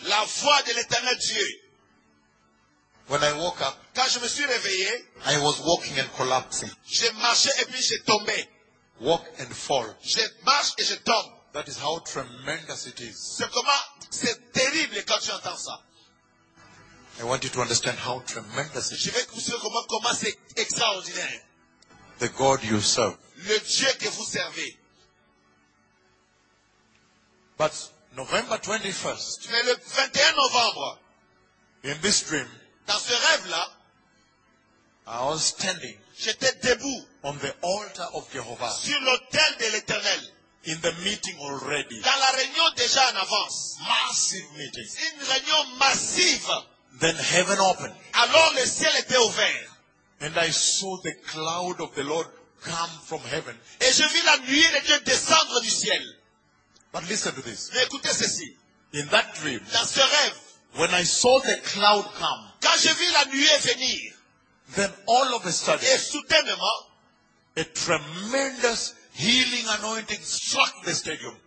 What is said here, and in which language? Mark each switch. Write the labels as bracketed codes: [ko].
[fr] La voix de l'Éternel Dieu. [en] When I woke up. [fr] Quand je me suis réveillé. [en] I was walking and collapsing. [fr] Je marchais et puis je tombais. [en] Walk and fall. [fr] Je marche et je tombe. [en] That is how tremendous it is. [fr] C'est comment c'est terrible quand tu entends ça. [en] I want you to understand how tremendous it is. [fr] Je veux que vous sachiez comment c'est extraordinaire. [en] the God you serve. [fr] Le Dieu que vous servez. [en] But November 21st. [fr] Mais le 21 novembre. [en] In this dream. [fr] Dans ce rêve là. [en] I was standing. [fr] J'étais debout. [en] On the altar of Jehovah. [fr] Sur l'autel de l'Éternel. [en] In the meeting already. [fr] Dans la réunion déjà en avance. [en] Massive meeting. [fr] Une réunion massive. [en] Then heaven opened. [fr] Alors le ciel était ouvert. [en] And I saw the cloud of the Lord come from heaven. [fr] Et je vis la nuit de Dieu descendre du ciel. [en] But listen to this. [fr] Mais écoutez ceci. [en] In that dream. [fr] Dans ce rêve. [en] When I saw the cloud come. [fr] Quand je vis la nuit venir. [en] Then all of a sudden. [fr] Et soudainement. [en] A tremendous healing anointing struck the stadium.